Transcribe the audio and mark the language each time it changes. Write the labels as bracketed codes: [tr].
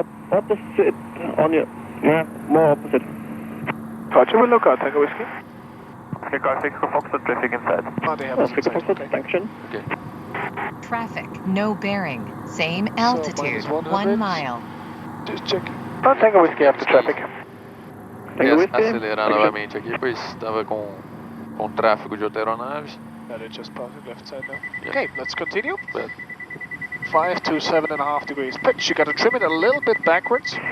[en] Opposite on your, yeah, more opposite. Roger, we'll look out, Tango Whiskey. Okay, guys, take a Foxtrot traffic inside. Oh, they have us inside, okay. Sanction. Okay. Traffic, no bearing, same altitude, minus 100. 1 mile. Just checking. Oh, Tango Whiskey after traffic. Tango Whiskey. [pt] Acelerar novamente aqui, pois estava com tráfego de outra aeronave. [en] Yeah, they're just passing left side now. Yeah. Okay, let's continue. But 5 to 7.5 degrees pitch. You gotta trim it a little bit backwards.